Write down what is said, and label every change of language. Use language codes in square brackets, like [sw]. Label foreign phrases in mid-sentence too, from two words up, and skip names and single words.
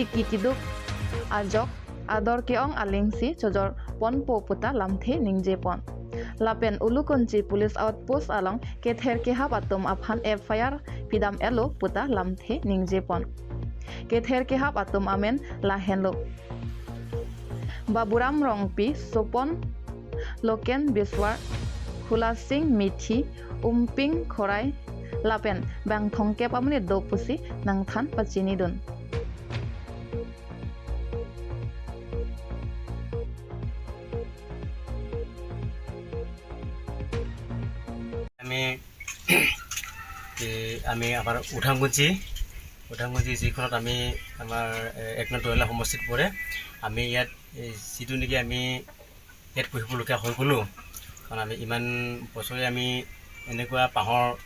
[mjw] kikiduk ajok ador keong alingsi chojor pon po puta lamthe ningje pon lapen ulukonchi [en] police outpost [mjw] along kether ke hap atum aphan FIR pidam elo puta lamthe ningje pon kether ke hap atum amen lahenlo baburam rongpi sopon loken biswar hulasing mithi umping khorai lapen bang thongke pamne do pusi nang than pachini dun [as] আমি আমাৰ উঠাংগুঞ্চি যিখনত আমি আমাৰ ১ নং টয়লা সমষ্টিত পৰে আমি ইয়াত যিটো নেকি আমি ইয়াত পঢ়িবলগীয়া হৈ গ'লোঁ কাৰণ আমি ইমান বছৰে আমি এনেকুৱা পাহৰ